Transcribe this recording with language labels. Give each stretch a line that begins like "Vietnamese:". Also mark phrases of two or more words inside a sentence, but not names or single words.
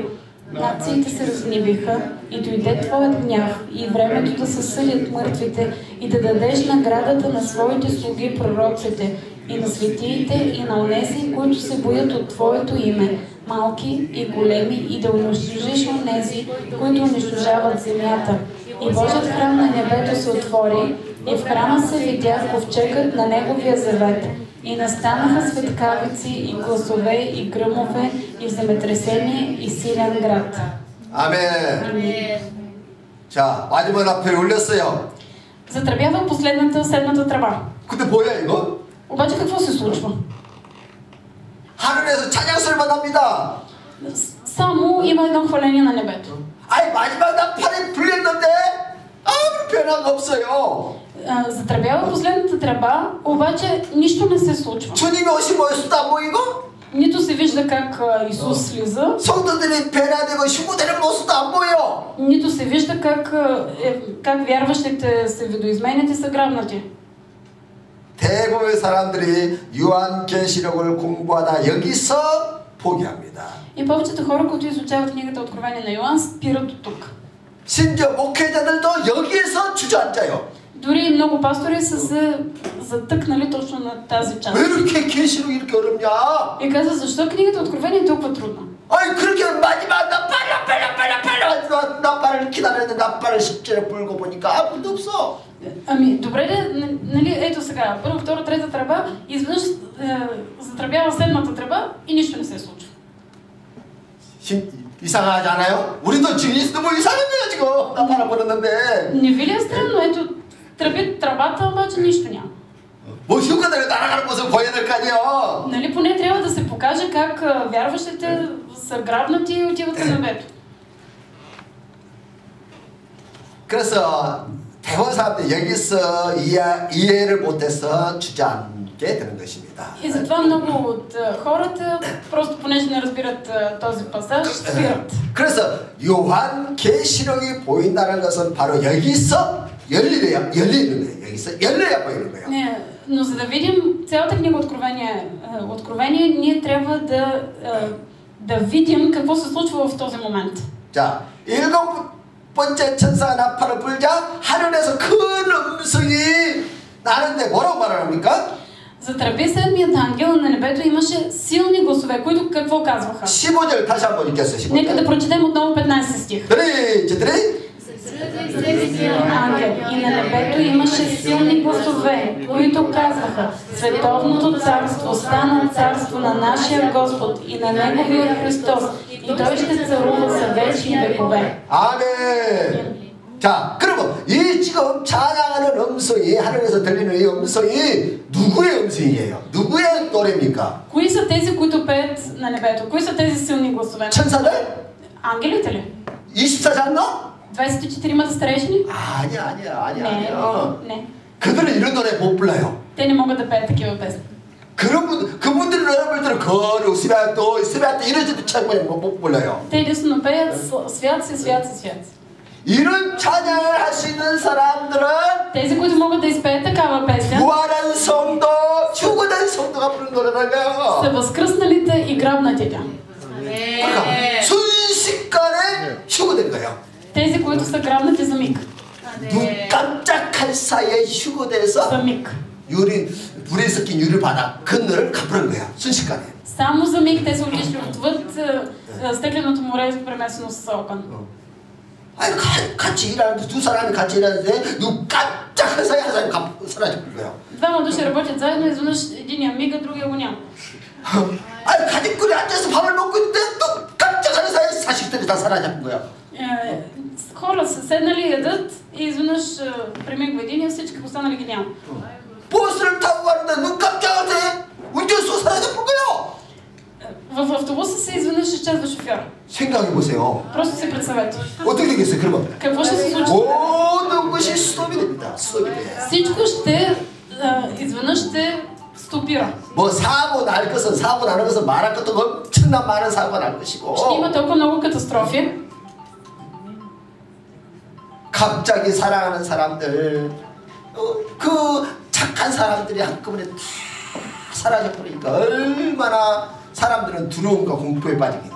Bulgarian: Нациите се разгневиха и дойде Твоят гняв и времето да се съдят мъртвите и да дадеш наградата на своите слуги пророците и на светиите и на онези, които се боят от Твоето име, малки и големи, и да унищожиш онези, които унищожават земята. И Божият храм на небето се отвори, и в храма се видя ковчегът на Неговия завет. И настанаха светкавици и гласове и гръмове и земетресение и силен град.
Korean: 아멘. 자, 마지막 나팔이 울렸어요.
Bulgarian: Затръбява последната, седмата тръба.
Korean: 근데 뭐야 이거?
Bulgarian: Обаче какво се случва?
Korean: 하늘에서 찬양소리만 납니다.
Bulgarian: Само има едно хваление на небето.
Korean: 아니 마지막 나팔이 불렸는데 아무 변화가 없어요.
Bulgarian: Затръбява последната тръба, обаче нищо не се случва.
Korean: 주님이 오신 모습도 안 보이고
Bulgarian: Нито се вижда как Исус слиза,
Korean: 성도들이 변화되고 휴무되는 모습도 안 보여.
Bulgarian: нито се вижда как вярващите се видоизменят и са грабнати.
Korean: 대부분의 사람들이 요한계시록을 공부하다 여기서 포기합니다.
Bulgarian: И повечето хора, които изучават книгата Откровение на Йоан, спират до тук.
Korean: 심지어 목회자들도 여기에서 주저앉아요.
Bulgarian: Дори много пастори са се затъкнали точно на тази част.
Korean: 왜 이렇게 계시록이 이렇게 어렵냐?
Bulgarian: И казва, защо книгата Откровение е толкова трудна?
Korean: 아니 그렇게 마지막 나팔을 기다렸는데 나팔을 십자에 불고 보니까 아무도 없어.
Bulgarian: Ами, добре, нали, ето сега, първа, втора, трета тръба, изведнъж затръбява седмата тръба и нищо не се случва.
Korean: 이상하지 않아요? 우리도 지금 너무 이상한 거야 지금 나팔을 불었는데.
Bulgarian: Не ви ли е странно? Ето, тръби тръбата, обаче нищо няма.
Korean: 뭐 휴가들이 날아가는 모습 보여야 될 거 아니에요?
Bulgarian: Нали, поне трябва да се покаже как вярващите са грабнати и отиват към небето.
Korean: 그래서 대부분 사람들이 여기서 이해를 못해서 주저앉게 되는 것입니다.
Bulgarian: И затова много от хората, просто понеже не разбират този пасаж, спират.
Korean: 그래서 요한 계시록이 보인다는 것은 바로 여기서 열리는 거예요. 여기서 열려야 보이는 거예요.
Bulgarian: Не, но за да видим цялата книга Откровение, ние трябва да видим какво се случва в този момент.
Korean: 자, 일곱 번째 천사가 나팔을 불자 하늘에서 큰 음성이 나는데 뭐라고 말합니까?
Bulgarian: Затръби седмият ангел на небето, имаше силни гласове, които какво казваха?
Korean: 15절 다시 한번 읽겠어요.
Bulgarian: Нека да
Korean: 15절.
Bulgarian: прочетем отново 15 стих. Ангел и на небето имаше силни гласове, които казваха: Световното царство стана царство на нашия Господ и на Неговия Христос, и Той ще царува за вечни векове.
Korean: 아멘. 자, 그러면 이 지금 찬양하는 음성이 하늘에서 들리는 이 음성이 누구의 음성이에요? 누구의 노래입니까?
Bulgarian: Кои са тези, които пеят на небето? Кои са тези силни гласове?
Korean: 천사들?
Bulgarian: Ангелите ли?
Korean: 24장로?
Bulgarian: 24-мата старейшини?
Korean: 아니야.
Bulgarian: Не.
Korean: 그들은 이런 노래 못 불러요.
Bulgarian: Те не могат да пеят такива песни.
Korean: 그분들은 여러분들은 거룩, 스베아또 이러지도 참 못 불러요.
Bulgarian: Те единствено пеят свят си, свят си, свят си.
Korean: 이런 찬양을 할 수 있는 사람들은
Bulgarian: Тези, които могат да изпеят такава песен,
Korean: 부활한 성도, 죽어난 성도가 부르는 노래라는 거예요.
Bulgarian: са възкръсналите и грабнатите.
Korean: 그러니까 순식간에 휴거된 거예요.
Bulgarian: Тези, които са грабнати за миг.
Korean: 눈 깜짝할 사이에 휴거돼서
Bulgarian: За миг.
Korean: 불에 섞인 유리 바닥 그늘을 가버린 거야. 순식간에.
Bulgarian: Само за миг те са отишли отвъд стъкленото море, премесено с огън.
Korean: 아니 같이 일하는데 두 사람이 같이 일하는데 눈 깜짝할 사이에 한 사람이 사라져 버린 거예요.
Bulgarian: Двама души работят заедно, изведнъж единия мига, другия го няма.
Korean: 아니 가족들이 앉아서 밥을 먹고 있는데 눈 깜짝하는 사이에 자식들이 다 사라져 버린 거야.
Bulgarian: Хора са седнали, ядат и изведнъж премигва един и всички останали ги няма.
Korean: 버스를 타고 가는데 눈 깜짝할 사이에 운전수가 사라져 버린 거예요.
Bulgarian: В автобуса се изведнъж изчезва шофьор.
Korean: 생각해 보세요.
Bulgarian: Просто си представете.
Korean: 어떻게 되겠어요, 그러면?
Bulgarian: Какво ще се случи?
Korean: 모든 것이 스톱이 됩니다. 스톱이 돼.
Bulgarian: Всичко ще изведнъж ще стопира.
Korean: 뭐 사고 나는 것은 말할 것도 엄청난 많은 사고가 날 것이고.
Bulgarian: Ще има толкова много катастрофи.
Korean: 갑자기 사랑하는 사람들, 그 착한 사람들이 한꺼번에 다 사라져 버리니까 얼마나 사람들은 두려움과 공포에 빠지겠냐.